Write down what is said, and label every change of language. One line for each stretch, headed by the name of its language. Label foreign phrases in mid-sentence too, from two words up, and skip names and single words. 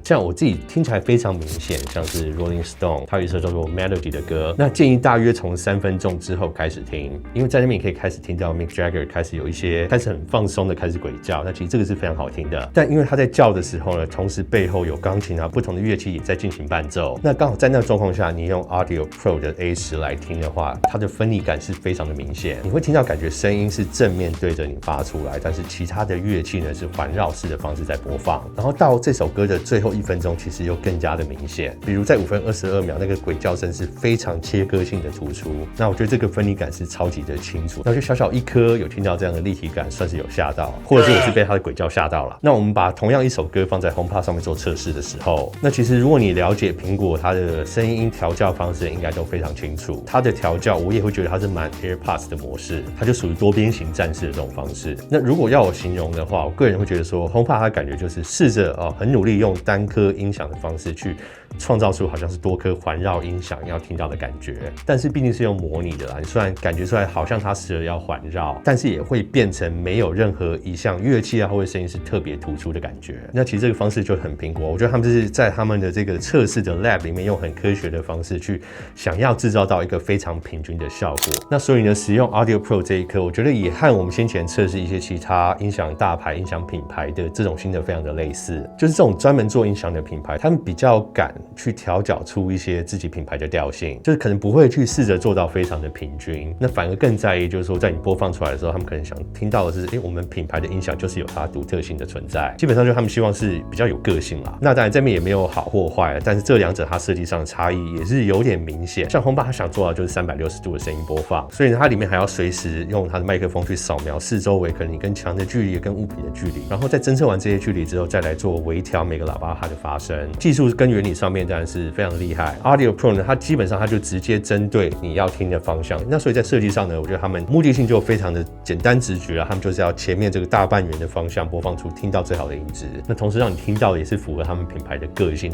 Chinese: 像我自己聽起來非常明顯，像是 Rolling Stone， 它有一首叫做 Melody 的歌，那建議大約從3分鐘之後開始聽，因為在那邊你可以開始聽到 Mick Jagger 開始有一些開始很放鬆的開始鬼叫，那其實這個是非常好聽的，但因為他在叫的時候呢，同時背後有鋼琴啊不同的樂器也在進行伴奏，那剛好在那個狀況下，你用 Audio Pro 的 A10來聽的話，它的分離感是非常的明顯，你會聽到感覺聲音是正面對着你發出來，但是其他的樂器呢是環繞式的方式在播放，然後到這首歌的最後1分鐘，其實又更加的明顯。比如在5分22秒，那個鬼叫聲是非常切割性的突出，那我覺得這個分離感是超級的清楚。那就小小一顆有聽到這樣的立體感，算是有嚇到，或者是我是被它的鬼叫嚇到了。那我們把同樣一首歌放在 HomePod 上面做測試的時候，那其實如果你了解蘋果它的聲音調教方式，應該都非常清楚。它的調教我也會覺得它是蠻 AirPods 的模式，它就屬於多邊形戰士的這種方式。那如果要我形容的話，我個人會覺得說 HomePod 它感覺就是試着很努力用單顆音響的方式去創造出好像是多顆環繞音響要聽到的感覺，但是畢竟是用模擬的啦，你雖然感覺出來好像它試着要環繞，但是也會變成沒有任何一項樂器啊或者聲音是特別突出的感覺。那其實這個方式就很蘋果，我覺得他們就是在他們的這個測試的 lab 裡面用很科學的方式去想要製造到一個非常平均的效果。那所以呢，使用 Audio Pro 這一顆，我覺得也和我們先前測試一些其他音響大牌、音響品牌的這種心得非常的類似，就是這種專門做音響的品牌，他們比較敢去調教出一些自己品牌的調性，就是可能不會去試着做到非常的平均，那反而更在意就是說，在你播放出來的時候，他們可能想聽到的是，我們品牌的音響就是有它獨特性的存在，基本上就他們希望是比較有個性啦。那當然這邊也沒有好或壞，但是這兩者它設計上的差異也是有點明顯。像 HomePod 它想做到就是360度的聲音播放，所以呢，它裡面還要隨時用它的麥克風去掃描四周圍可能你跟牆的距離、跟物品的距離，然後在偵測完這些距離之後，再來做微調每個喇叭它的發聲。技術跟原理上面當然是非常的厲害。Audio Pro 呢，它基本上它就直接針對你要聽的方向。那所以在設計上呢，我覺得他們目的性就非常的簡單直覺啊，他們就是要前面這個大半圓的方向播放出聽到最好的音質，那同時讓你聽到的也是符合他們品牌的個性。